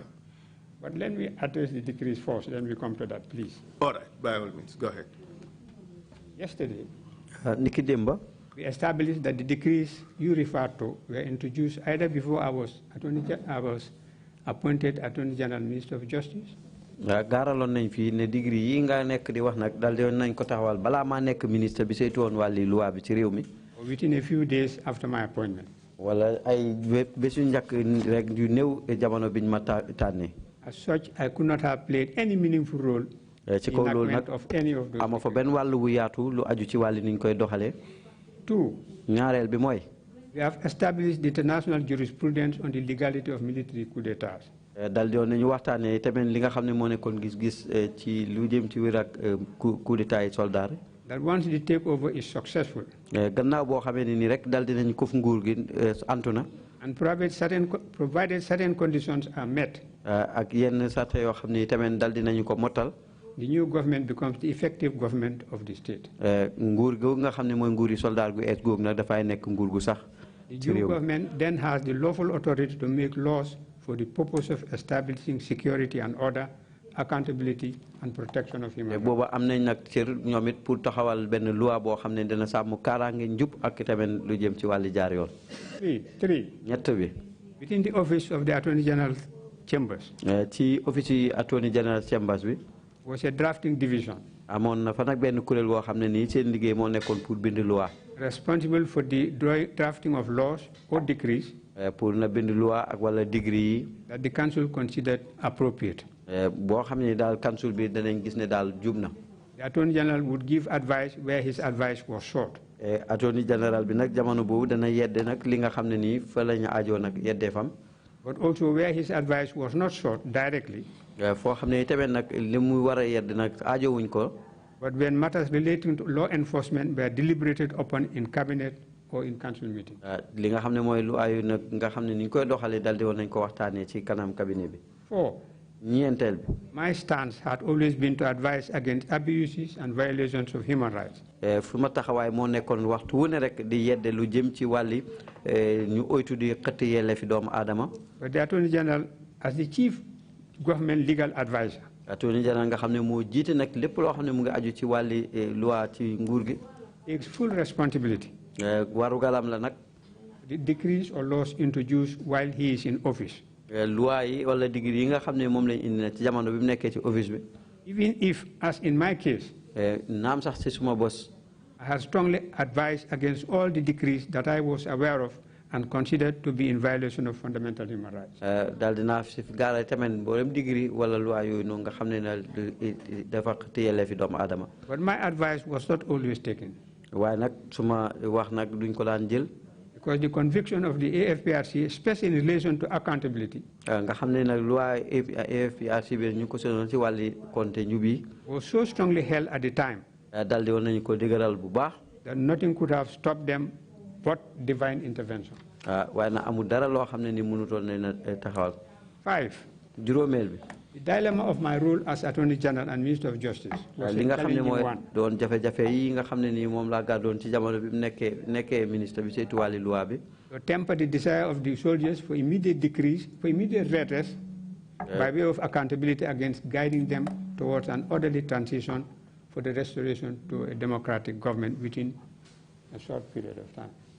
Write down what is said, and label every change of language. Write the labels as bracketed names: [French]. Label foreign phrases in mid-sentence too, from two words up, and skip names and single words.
[English] But let me address the decrees first, then we come to that, please. All right, by all means, go ahead. Yesterday, Niki Demba, we established that the decrees you referred to were introduced either before I was appointed Attorney General, Minister of Justice, [Wolof] gaaraloon nañ fi ne degré yi nga nekk di wax nag daal di nañ ko taxawal balaa maa nekk ministre bi saytu woon wàlli loi bi ci réew mi. [English] Within a few days after my appointment. [Wolof] wala ay bésu njëkk rek yu néew jamono biñ ma tànnee. [English] As such, I could not have played any meaningful role [Wolof] ci kaw loolu nag [English] of any of those. [Wolof] ama fa benn wàllu wu yaatu lu aju ci wàlli niñ koy doxalee. [English] Two. [Wolof] ñaareel bi mooy. [English] We have established the international jurisprudence on the legality of military coup d'état. [Wolof] dal di woon nañu waxtaanee tamit li nga xam ne moo nekkoon gis-gis ci lu jëm ci wér ak [French] coup d'état [Wolof] yi soldat. [English] That once the takeover is successful. [Wolof] gannaaw boo xamee ne nii rek dal di nañu ko fu nguur gi antu na. [English] And provided certain conditions are met. [Wolof] ak yenn sarta yoo xam ne tamit dal di nañu ko mottal. [English] The new government becomes the effective government of the state. [Wolof] nguur gu nga xam ne mooy nguuri soldat gu ees googu nag dafay nekk nguur gu sax. [English] The new government then has the lawful authority to make laws for the purpose of establishing security and order, accountability and protection of human rights. [Wolof] booba am nañ nag cër ñoom it pour taxawal benn loi boo xam ne dina sàmm kaaraange njub ak tamit lu jëm ci wàlli jaar yoon. [English] Three. [Wolof] ñett bi. [English] Within the office of the Attorney General Chambers. [Wolof] ci office yi [English] Attorney General Chambers [Wolof] bi. [English] Was a drafting division. [Wolof] amoon na fa nag benn kuréel boo xam ne nii seen liggéey moo nekkoon pour bind loi. [English] Responsible for the drafting of laws or decrees. [Wolof] pour na bind loi ak wala degree [English] that the council considered appropriate. [Wolof] boo xam ne daal council bi danañ gis ne daal jub na. [English] The Attorney General would give advice where his advice was sought. Attorney General [Wolof] bi nag jamono boobu dana yedde nag li nga xam ne nii fa la ñu aajoo nag yeddee fam. [English] But also where his advice was not sought directly. [Wolof] foo xam ne tamit nag li mu war a yedd nag aajowuñ ko. [English] But when matters relating to law enforcement were deliberated upon in cabinet or in council meeting. [Wolof] li nga xam ne mooy lu ayu nag nga xam ne ni ñu koy doxalee dal di woon nañ ko waxtaanee ci kanam cabinet bi. [English] 4. [Wolof] ñeenteel bi. [English] My stance had always been to advise against abuses and violations of human rights. [Wolof] fu ma taxawaay moo nekkoon waxtu wu ne rek di yedde lu jëm ci wàlli ñu oytu di xëtt yelleefi doomu aadama. [English] But the Attorney General, as the chief government legal advisor. Attorney General [Wolof] nga xam ne moo jiite nag lépp loo xam ne mu ngi aju ci wàlli loi ci nguur gi. [English] Takes full responsibility. [Wolof] warugalam la nag. [English] The decrees or laws introduced while he is in office. [Wolof] loi yi wala degré yi nga xam ne moom lañ indi na ci jamono bi mu nekkee ci office bi. [English] Even if, as in my case, [Wolof] naam sax ci suma bos. [English] I have strongly advised against all the decrees that I was aware of and considered to be in violation of fundamental human rights. [Wolof] daal dinaa si gaara tamit mboolem degré wala loi yooyu noonu nga xam ne na dafa téyelee fi doomu aadama. [English] But my advice was not always taken. [Wolof] waaye nag suma wax nag duñ ko daan jël. [English] Because the conviction of the AFPRC, especially in relation to accountability, [Wolof] nga xam ne nag loi AFPRC bi ñu ko sonoon ci wàlli compte ñu bi. [English] was so strongly held at the time. [Wolof] daal di woon nañu ko dëgëral bu baax. [English] That nothing could have stopped them but divine intervention. [Wolof] waaye nag amul dara loo xam ne ni mënutoon nañ na taxawal. [English] 5. [Wolof] juróomeel bi. [English] The dilemma of my role as Attorney General and Minister of Justice was a challenging one. To temper the desire of the soldiers for immediate decrease, for immediate redress, by way of accountability against guiding them towards an orderly transition for the restoration to a democratic government within a short period of time.